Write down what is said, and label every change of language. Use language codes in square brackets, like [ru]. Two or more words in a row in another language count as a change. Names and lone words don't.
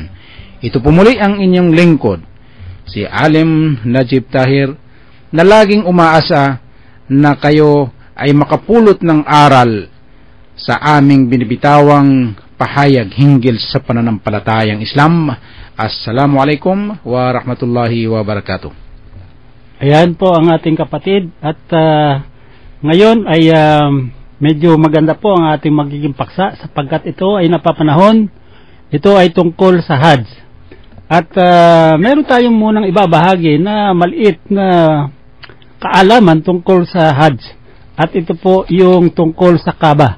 [tl] Ito po muli ang inyong lingkod, si Alim Najib Tahir, na laging umaasa na kayo ay makapulot ng aral sa aming binibitawang pahayag hinggil sa pananampalatayang Islam. [ar] السلام عليكم ورحمة الله وبركاته. [tl] Ayan po ang ating kapatid, at ngayon ay medyo maganda po ang ating magiging paksa, sapagkat ito ay napapanahon, ito ay tungkol sa Hajj. At meron tayong munang ibabahagi na maliit na kaalaman tungkol sa Hajj, at ito po yung tungkol sa Kaaba.